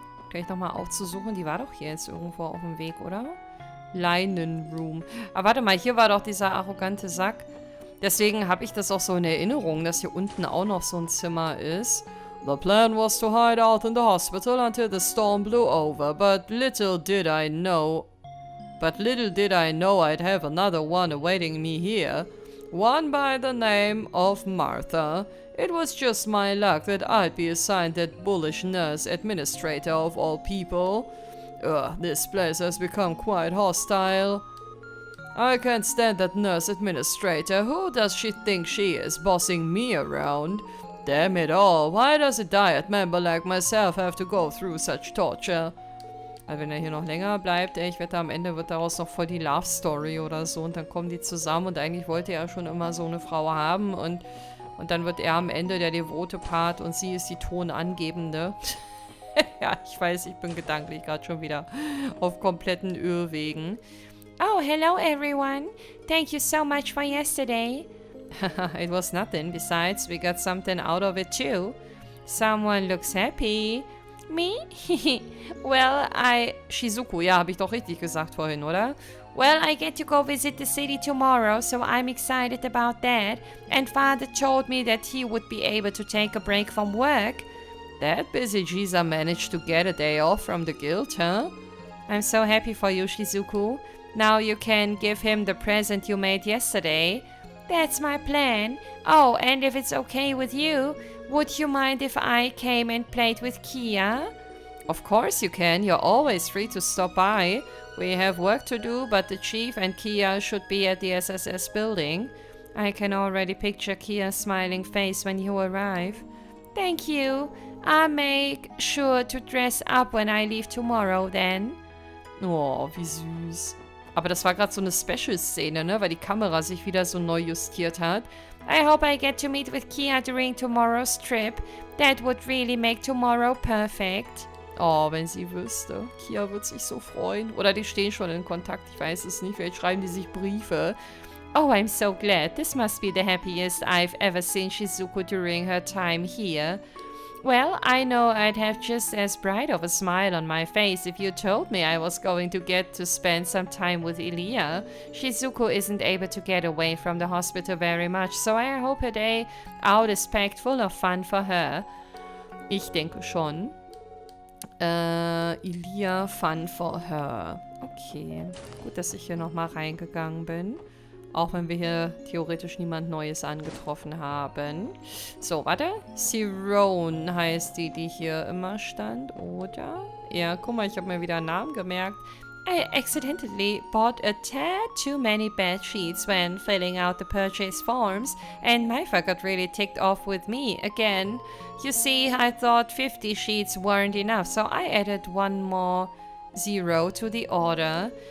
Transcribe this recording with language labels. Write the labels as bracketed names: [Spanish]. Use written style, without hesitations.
[German] Gleich nochmal aufzusuchen, die war doch hier jetzt irgendwo auf dem Weg, oder? Linen Room. Aber warte mal, hier war doch dieser arrogante Sack. Deswegen habe ich das auch so in Erinnerung, dass hier unten auch noch so ein Zimmer ist. [English] The plan was to hide out in the hospital until the storm blew over, but little did I know I'd have another one awaiting me here. One by the name of Martha. It was just my luck that I'd be assigned that bullish nurse administrator of all people. This place has become quite hostile. I can't stand that nurse administrator. Who does she think she is, bossing me around? Damn it all, why does a diet member like myself have to go through such torture? [German] Also wenn er hier noch länger bleibt, ich wette, am Ende wird daraus noch voll die Love Story oder so und dann kommen die zusammen und eigentlich wollte er schon immer so eine Frau haben und dann wird er am Ende der devote Part und sie ist die Tonangebende. Ja, ich weiß, ich bin gedanklich gerade schon wieder auf kompletten Irrwegen. [English] Oh, hello everyone. Thank you so much for yesterday. It was nothing. Besides, we got something out of it too. Someone looks happy. Me? Well, [German] Shizuku, ja, habe ich doch richtig gesagt vorhin, oder? [English] Well, I get to go visit the city tomorrow, so I'm excited about that. And Father told me that he would be able to take a break from work. That busy Giza managed to get a day off from the guild, huh? I'm so happy for you, Shizuku. Now you can give him the present you made yesterday. That's my plan. Oh, and if it's okay with you, would you mind if I came and played with Kia? Of course you can. You're always free to stop by. We have work to do, but the chief and Kia should be at the SSS building. I can already picture Kia's smiling face when you arrive. Thank you. I'll make sure to dress up when I leave tomorrow then. [German] Oh, wie süß. Aber das war gerade so eine Special-Szene, ne? Weil die Kamera sich wieder so neu justiert hat. [English] I hope I get to meet with Kia during tomorrow's trip. That would really make tomorrow perfect. [German] Oh, wenn sie wüsste. Kia wird sich so freuen. Oder die stehen schon in Kontakt, ich weiß es nicht. Vielleicht schreiben die sich Briefe. [English] Oh, I'm so glad. This must be the happiest I've ever seen Shizuku during her time here. Well, I know I'd have just as bright of a smile on my face if you told me I was going to get to spend some time with Elia. Shizuku isn't able to get away from the hospital very much, so I hope her day out is packed full of fun for her. [German] Ich denke schon. Elia, [English] fun for her. [German] Okay, gut, dass ich hier nochmal reingegangen bin. Auch wenn wir hier theoretisch niemand Neues angetroffen haben. So, warte. Sirone heißt die hier immer stand, oder? Ja, guck mal, ich habe mir wieder einen Namen gemerkt. [English] I accidentally bought a tad too many bed sheets when filling out the purchase forms, and Maifa got really ticked off with me again. You see, I thought 50 sheets weren't enough, so I added one more 0 to the order.